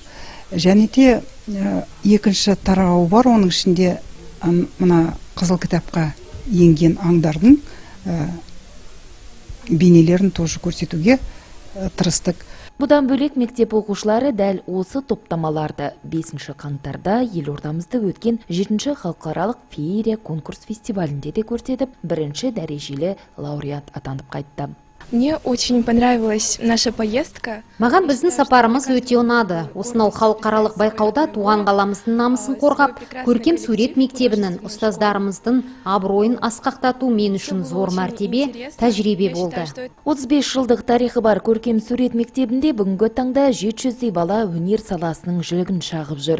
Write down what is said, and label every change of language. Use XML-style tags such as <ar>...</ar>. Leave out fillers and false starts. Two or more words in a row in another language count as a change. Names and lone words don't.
<kk>Және де екінші тарауы бар, оның ішінде мына қызыл кітапқа енген аңдардың бейнелерін тоже көрсетуге тырыстық. Бұдан бөлек мектеп оқушылары дәл осы топтамаларды 5 қаңтарда елордамызда өткен 7-ші халықаралық феерия конкурс фестивалінде де көрсетіп, 1-ші дәрежелі лауреат атанып қайтты.</kk> <ru>Мне очень понравилась наша поездка.</ru> <kk>Маған біздің сапарымыз өте ұнады. Осынау халықаралық байқауда туған қаламыздың намысын қорғап, көркем сурет мектебінің ұстаздарымыздың абыройын асқақтату мен үшін зор мәртебе, тәжірибе болды. 35 жылдық тарихы бар көркем сурет мектебінде бүгінгі таңда 700-дей бала өнер саласының жілігін шағып жүр.</kk>